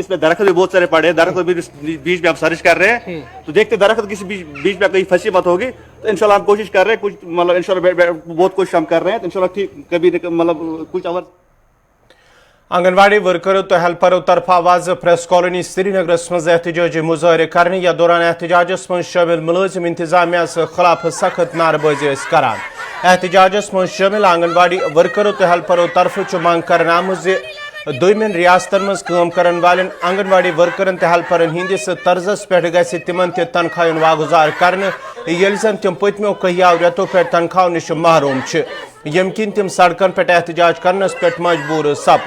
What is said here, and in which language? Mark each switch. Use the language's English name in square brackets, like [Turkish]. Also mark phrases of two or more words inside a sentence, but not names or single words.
[Hindi] इसमें दरख्त भी बहुत सारे पड़े हैं, दरख्त भी बीच में हम सर्च कर रहे हैं। तो देखते दरख्त किसी बीच में कहीं फंसी मत होगी। तो इंशाल्लाह हम कोशिश कर रहे हैं, कुछ मतलब इंशाल्लाह बहुत कोशिश हम कर रहे हैं। तो इंशाल्लाह ठीक कभी मतलब कुछ आवर [Kashmiri] आंगनवाड़ी वर्करों तो हेल्परों तरफ आवाज प्रेस कॉलोनी श्रीनगर मज एहतजाजी मुजाहरे करने या दौरान एहतजाजस मज शामिल मुलाजिम इंतजामिया खिलाफ सख्त नारबाजी करान। एहतजाजस मज शामिल आंगनवाड़ी वर्करों तो हेल्परों तरफ मांग कर आमुत दोमिन रियासतन मज काम करन वालेन आंगनवाड़ी वर्करन तो हेल्परन हिंदिस तर्जस पे गि तिमन तनख्वाहन वागुजार करने, येल जन तिम पत्मो कहियो रेतों पे तनख्वाह निश महरूम यम किन तिम सड़कन पे एहतजाज करनस पे मजबूर सपद।